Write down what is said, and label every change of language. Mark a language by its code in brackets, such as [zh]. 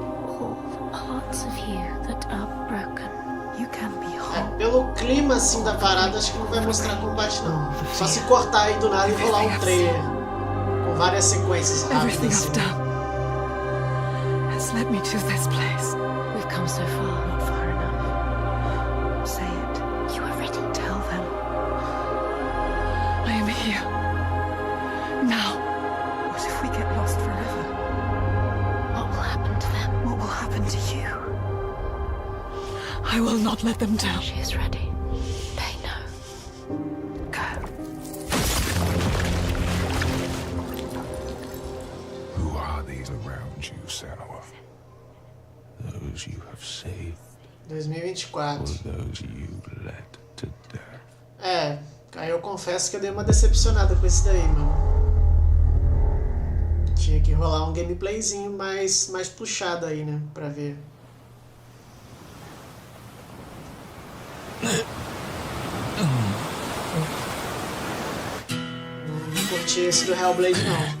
[en] All the parts of you that are broken. You can be whole. [pt] Pelo clima assim da parada, acho que não vai mostrar combate não. Só se cortar aí do nada e rolar um trailer com várias sequências rápidas. [en] Everything I've done has led me to this place. We've come so far, not far enough. Say it. You are ready. Tell them. I am here. Now. What if we get lost forever? What will happen to them? What will happen to you? I will not let them down. She is ready. They know. Go. Who are these around you, Senua? Those you have saved? 2024. Or those you led to death? [pt] Aí eu confesso que eu dei uma decepcionada com esse daí, mano. Tinha que rolar um gameplayzinho mais puxado aí, né? Pra ver. Não curti esse do Hellblade não.